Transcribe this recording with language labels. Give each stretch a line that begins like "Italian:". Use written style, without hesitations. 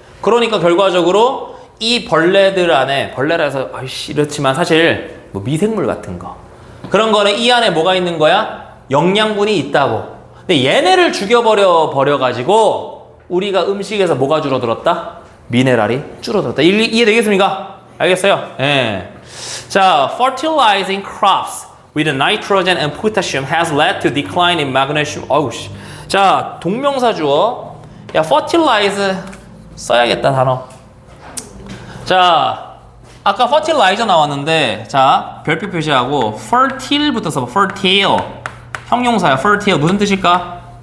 Korean: 그러니까 결과적으로 이 벌레들 안에, 벌레라서 이렇지만 사실 미생물 같은 거 그런 거는 이 안에 뭐가 있는 거야? 영양분이 있다고. 근데 얘네를 죽여버려가지고 우리가 음식에서 뭐가 줄어들었다? 미네랄이 줄어들었다. 이해되겠습니까? 알겠어요? 예. 자,
English: fertilizing crops with nitrogen and potassium has led to decline in magnesium.
Korean: 어우씨. 자, 동명사 주어. 야, fertilize 써야겠다, 단어. 자, 아까 fertilizer 나왔는데 자 별표 표시하고 fertile부터 써봐. fertile 형용사야. fertile 무슨 뜻일까?